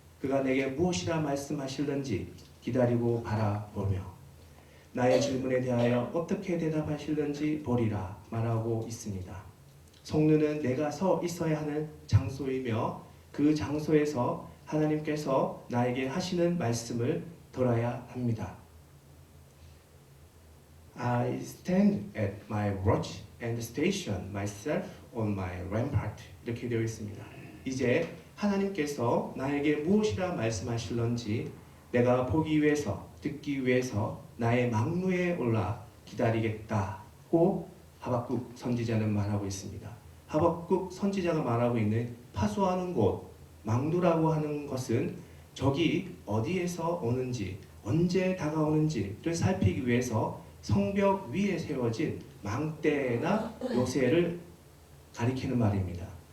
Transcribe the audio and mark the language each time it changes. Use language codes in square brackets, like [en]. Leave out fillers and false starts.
[ko] 그가 내게 무엇이라 말씀하실는지 기다리고 바라보며 나의 질문에 대하여 어떻게 대답하실는지 보리라 말하고 있습니다. 성루는 내가 서 있어야 하는 장소이며 그 장소에서 하나님께서 나에게 하시는 말씀을 들어야 합니다. [en] I stand at my watch and station myself on my rampart. [ko] 이렇게 되어 있습니다. 이제 하나님께서 나에게 무엇이라 말씀하실런지 내가 보기 위해서 듣기 위해서 나의 망루에 올라 기다리겠다고 하박국 선지자는 말하고 있습니다. 하박국 선지자가 말하고 있는 파수하는 곳, 망루라고 하는 것은 적이 어디에서 오는지 언제 다가오는지를 살피기 위해서 성벽 위에 세워진 망대나 요새를 가리키는 말입니다.